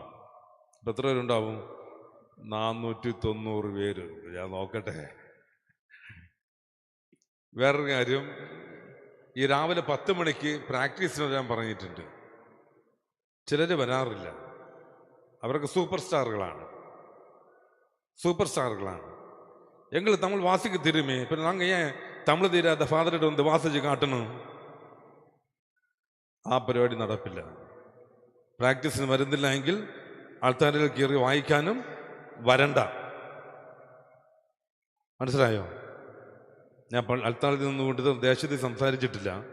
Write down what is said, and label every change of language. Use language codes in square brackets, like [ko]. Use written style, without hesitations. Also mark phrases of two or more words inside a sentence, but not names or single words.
[ml] ഇപ്പം എത്ര പേരുണ്ടാവും? 490 പേര്. ഞാൻ നോക്കട്ടെ. വേറൊരു കാര്യം, ഈ രാവിലെ 10 മണിക്ക് പ്രാക്ടീസിന് വരാൻ പറഞ്ഞിട്ടുണ്ട്. ചിലർ വരാറില്ല. അവരൊക്കെ സൂപ്പർ സ്റ്റാറുകളാണ്. [ta] எங்களை தமிழ் வாசிக்க தெரியுமே, இப்போ நாங்கள் ஏன் தமிழ் தெரியாத ஃபாதர்கிட்ட வந்து வாசிச்சு காட்டணும்? [ml] ആ പരിപാടി നടപ്പില്ല. പ്രാക്ടീസിന് വരുന്നില്ല എങ്കിൽ ആൾത്താരിൽ കയറി വായിക്കാനും വരണ്ട. മനസ്സിലായോ? ഞാൻ ആൾത്താരിൽ നിന്നുകൊണ്ട് ദേശത്ത് സംസാരിച്ചിട്ടില്ല.